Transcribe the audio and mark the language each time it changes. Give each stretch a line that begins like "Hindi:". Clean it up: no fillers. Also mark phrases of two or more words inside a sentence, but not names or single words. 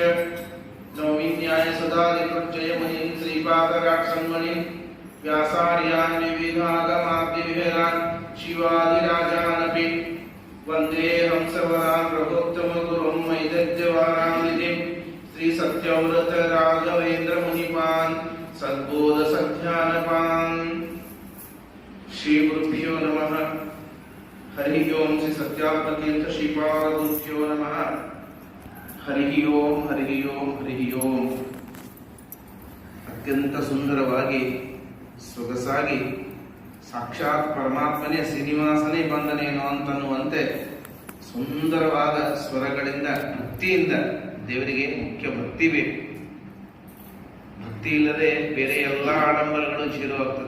Sanskrit: ನೌಮಿ ನ್ಯಾಯ ಸುಧಾಧಿಕೃಜ್ಜಯ ಮುನಿಂ ಶ್ರೀಪಾದರಾಕ್ಷಂ ಮುನಿಂ ವ್ಯಾಸಾರ್ಯಾನ್ ವಿವಿಧಾಗಮಾದ್ಯವಿಹರಾನ್ ಶಿವಾದಿರಾಜಾನಪಿ ವಂದೇ ಹಂಸವರಾನ್ ರಘೋತ್ತಮ ಗುರುಂ ಮೈದದ್ಯವಾರಾಮಿತಿಂ ಶ್ರೀ ಸತ್ಯವ್ರತ ರಾಘವೇಂದ್ರ ಮುನಿಪಾನ್ ಸದ್ಬೋಧ ಸಧ್ಯಾನಪಾನ್. ಶ್ರೀ ಗುರುಭ್ಯೋ ನಮಃ. ಹರಿ ಓಂ. ಶ್ರೀ ಸತ್ಯಾತ್ಮತೀರ್ಥ ಶ್ರೀಪಾದ ಗುರುಭ್ಯೋ ನಮಃ. ಹರಿ ಓಂ, ಹರಿ ಓಂ, ಹರಿ ಓಂ.
Kannada: ಅತ್ಯಂತ ಸುಂದರವಾಗಿ ಸೊಗಸಾಗಿ ಸಾಕ್ಷಾತ್ ಪರಮಾತ್ಮನೇ ಶ್ರೀನಿವಾಸನೇ ಬಂದನೇನೋ ಅಂತನ್ನುವಂತೆ ಸುಂದರವಾದ ಸ್ವರಗಳಿಂದ ಭಕ್ತಿಯಿಂದ ದೇವರಿಗೆ ಮುಖ್ಯ ಭಕ್ತಿ ಬೇಕು. ಭಕ್ತಿ ಇಲ್ಲದೆ ಬೇರೆ ಎಲ್ಲ ಆಡಂಬರಗಳು ಜೀರೋಗ್ತದೆ.